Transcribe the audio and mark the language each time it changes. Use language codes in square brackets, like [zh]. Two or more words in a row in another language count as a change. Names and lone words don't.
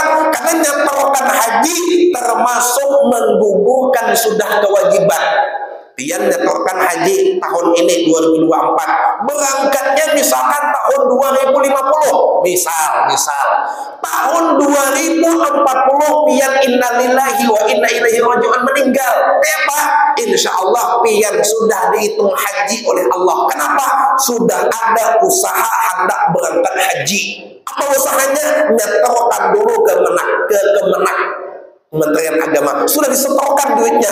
[id] Karena nyetorkan haji termasuk menggugurkan sudah kewajiban. Pian nyetorkan haji tahun ini 2024, berangkatnya misalkan tahun 2050, misal tahun 2040 pian [ar] إنا لله وإنا إليه راجعون [id] meninggal, apa? [ar] إن شاء الله [id] pian sudah dihitung haji oleh Allah. Kenapa? Sudah ada usaha hendak berangkat haji. Apa usahanya? Nyetorkan dulu ke Kemenak Kementerian Agama, sudah disetorkan duitnya.